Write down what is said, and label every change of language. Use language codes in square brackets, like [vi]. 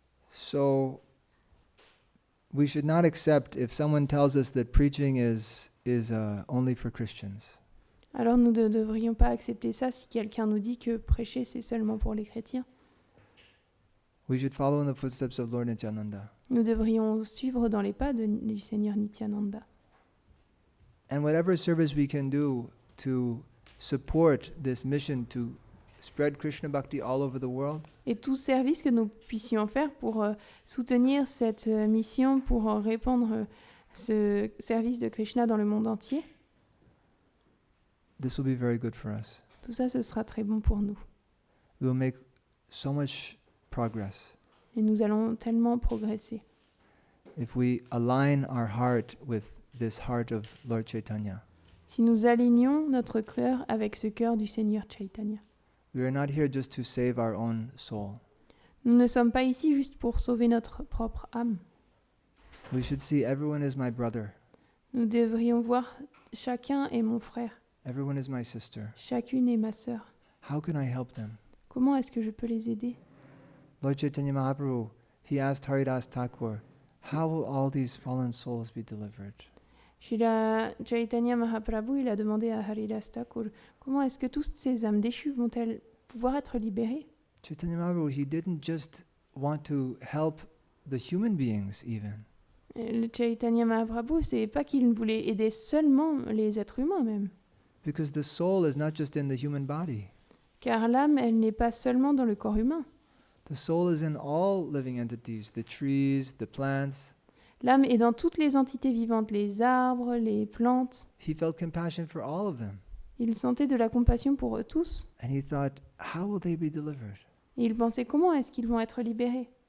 [en] So we should not accept if someone tells us that preaching is only for Christians. [fr] Alors nous ne devrions pas accepter ça si quelqu'un nous dit que prêcher c'est seulement pour les chrétiens. [en] We should follow in the footsteps of Lord Nityananda. [fr] Nous devrions suivre dans les pas du Seigneur Nityananda. [en] And whatever service we can do to support this mission to spread Krishna Bhakti all over the world, [fr] Et tout service que nous puissions faire pour soutenir cette mission, pour répandre ce service de Krishna dans le monde entier, [en] this will be very good for us. [fr] tout ça, ce sera très bon pour nous. [en] We will make so much progress [fr] Et nous allons tellement progresser [en] if we align our heart with this heart of Lord Chaitanya. [fr] si nous alignons notre cœur avec ce cœur du Seigneur Chaitanya. [en] We are not here just to save our own soul. [fr] Nous ne sommes pas ici juste pour sauver notre propre âme. [en] We should see everyone is my brother, [fr] Nous devrions voir chacun est mon frère, [en] everyone is my sister. [fr] chacune est ma sœur. [en] How can I help them? [fr] Comment est-ce que je peux les aider? [en] Lord Chaitanya Mahaprabhu, he asked Haridas Thakur, how will all these fallen souls be delivered? [fr] Srila Chaitanya Mahaprabhu, il a demandé à Haridas Thakur, comment est-ce que toutes ces âmes déchues vont-elles pouvoir être libérées? [en] Chaitanya Mahaprabhu, he didn't just want to help the human beings even. [fr] Le Chaitanya Mahaprabhu, c'est pas qu'il voulait aider seulement les êtres humains même, [en] Because the soul is not just in the human body. [fr] car l'âme, elle n'est pas seulement dans le corps humain. [en] The soul is in all living entities, the trees, the plants. [fr] L'âme est dans toutes les entités vivantes, les arbres, les plantes. [en] He felt compassion for all of them. [fr] Il sentait de la compassion pour eux tous. [en] And he thought, how will they be delivered? [fr] Et il pensait comment est-ce qu'ils vont être libérés.